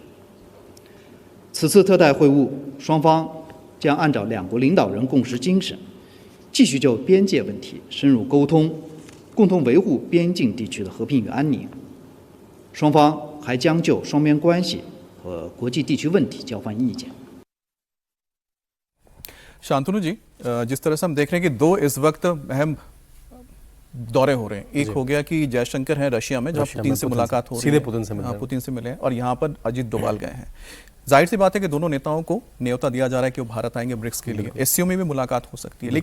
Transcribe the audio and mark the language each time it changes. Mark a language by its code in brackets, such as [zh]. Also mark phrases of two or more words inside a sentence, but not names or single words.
[zh] 此次特代会晤，双方将按照两国领导人共识精神，继续就边界问题深入沟通，共同维护边境地区的和平与安宁。双方还将就双边关系和国际地区问题交换意见。 [hi] शांतनु जी, जिस तरह से हम देख रहे हैं कि दो इस वक्त अहम दौरे हो रहे हैं। एक हो गया कि जयशंकर हैं रशिया में, जहाँ पुतिन से मुलाकात हो रही है, सीधे पुतिन से मिले, पुतिन से मिले हैं, और यहाँ पर अजीत डोभाल गए हैं। जाहिर सी बात है कि दोनों नेताओं को न्योता दिया जा रहा है कि वो भारत आएंगे ब्रिक्स के लिए, एससीओ में भी मुलाकात हो सकती है।